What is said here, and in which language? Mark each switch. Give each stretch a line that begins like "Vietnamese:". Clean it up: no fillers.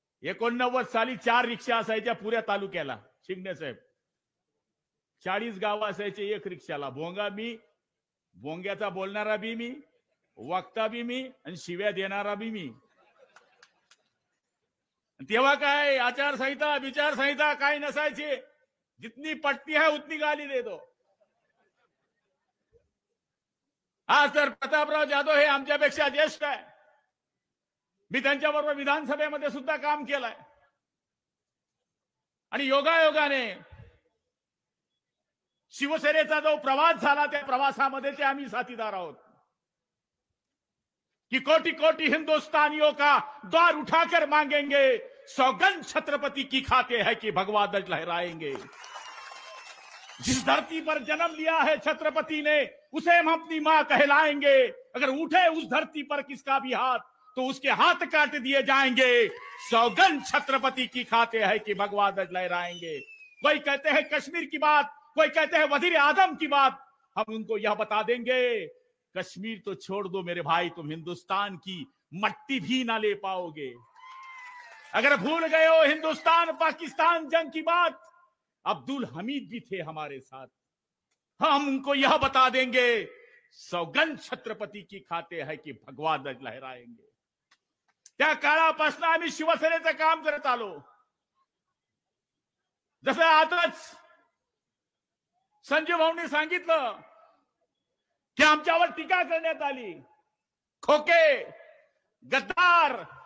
Marathi: 89 साली 4 रिक्षा असायच्या पुऱ्या तालुक्याला। शिंगणे साहेब 40 गाव असायचे 1 रिक्षाला। भोंगा मी, भोंग्याचा बोलणारा बी मी, वक्ता बी मी आणि शिव्या देणारा बी मी। तेव्हा काय आचारसंहिता विचारसंहिता काय नसायची।
Hindi: जितनी पटती है उतनी गाली दे दो।
Marathi: आज तर प्रतापराव जाधव हे आमच्यापेक्षा ज्येष्ठ आहे। मी त्यांच्याबरोबर विधानसभेमध्ये सुद्धा काम केलंय आणि योगायोगाने शिवसेनेचा जो प्रवास झाला त्या प्रवासामध्ये ते आम्ही साथीदार आहोत
Hindi: कि कोटि कोटि हिंदुस्तानियों का द्वार उठाकर मांगेंगे, सौगंध छत्रपति की खाते हैं कि भगवा ध्वज लहराएंगे। जिस धरती पर जन्म लिया है छत्रपति ने उसे हम अपनी मां कहलाएंगे। अगर उठे उस धरती पर किसका भी हाथ तो उसके हाथ काट दिए जाएंगे। सौगंध छत्रपति की खाते हैं कि भगवा ध्वज लहराएंगे। कोई कहते हैं कश्मीर की बात, कोई कहते हैं वजीर आजम की बात, हम उनको यह बता देंगे कश्मीर तो छोड़ दो मेरे भाई, तुम हिंदुस्तान की मट्टी भी ना ले पाओगे। अगर भूल गए हो हिंदुस्तान पाकिस्तान जंग की बात, अब्दुल हमीद भी थे हमारे साथ, हम उनको यह बता देंगे सौगंध छत्रपति की खाते है कि भगवा ध्वज लहराएंगे।
Marathi: त्या काळापासून आम्ही शिवसेनेचं काम करत आलो। जसं आताच संजय भाऊंनी सांगितलं की आमच्यावर टीका करण्यात आली, खोके, गद्दार।